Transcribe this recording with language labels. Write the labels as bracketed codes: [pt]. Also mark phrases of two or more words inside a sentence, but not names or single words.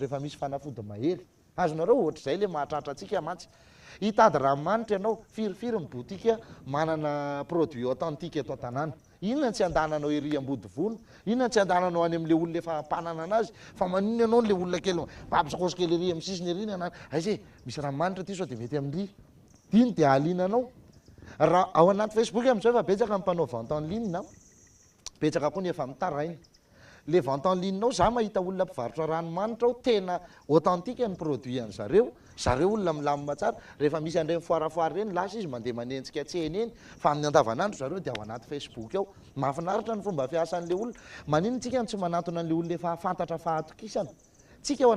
[mg] efa misy fanafody mahery azonareo ohatr'izay le mahatratra atsika mantsy hitady ranomanitra ianao firifiry mibotika manana [fr] produit authentique [mg] eto an-tanàna inona tsy andananao ery ambody vono inona tsy andananao any amin'le olona efa mpanana anazy fa maninona ianao le olona kely babisakosy kely ery amin'ny sisiny ery nanana ayze misy ranomanitra ty sao dia mety amin'ry diny dia alinanao raha ao anaty Facebook amin'izao efa betsaka mpanao [fr] vente en ligne [mg] na betsaka koa ny efa mitaraina le [fr] vente en ligne [mg] nao za mahita olona mpivarotra ranomanitra ao tena authentique ny produit an zareo olona milamina tsara rehefa misy an'ireny foirafoira reny lasa izy mandeha manenjika tsena eny fa amin'ny andavanandro zareo dia ao anaty Facebook ao mahafinaritra ny fomba fiasan'le olona manino tsika tsy manatona an'le olona efa fantatra fahatokisana tsika ao